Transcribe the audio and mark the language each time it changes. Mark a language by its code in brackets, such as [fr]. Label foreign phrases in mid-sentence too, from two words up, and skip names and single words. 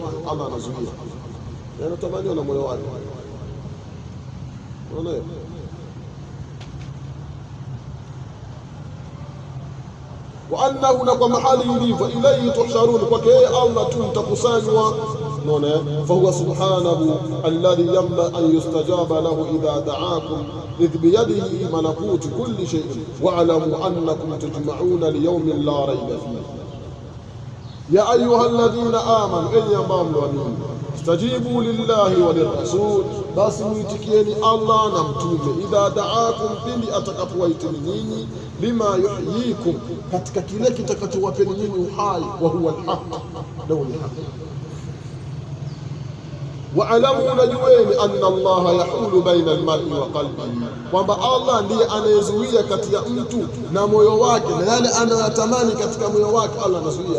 [sw] Allah anazuia yanatamaniwa na moyo wake. Unaona, [ar] وأنه, [sw] na kwa mahali ilivyo, [ar] إليه تحشرون, [sw] kwake yeye Allah tu mtakusanywa. Unaona, [ar] فهو سبحانه الذي ينبغي أن يستجاب له إذا دعاكم إذ بيده ملكوت كل شيء واعلموا أنكم تجمعون ليوم لا ريب فيه. يا أيها الذين آمنوا, [sw] enyi ambao mnaamini, [ar] استجيبوا لله وللرسول, [sw] basi muitikieni Allah na mtume, [ar] إذا دعاكم, [sw] pindi atakapowaiteni nyinyi, [ar] لما يحييكم, [sw] katika kile kitakachowapeni nyinyi uhai, [ar] وهو الحق, [sw] ndio ni haki. Waalamu, najueni, [ar] أن الله يحول بين المرء وقلبه, [sw] kwamba Allah ndiye anayezuia kati ya mtu na moyo wake, na yale anayotamani katika moyo wake Allah anazuia.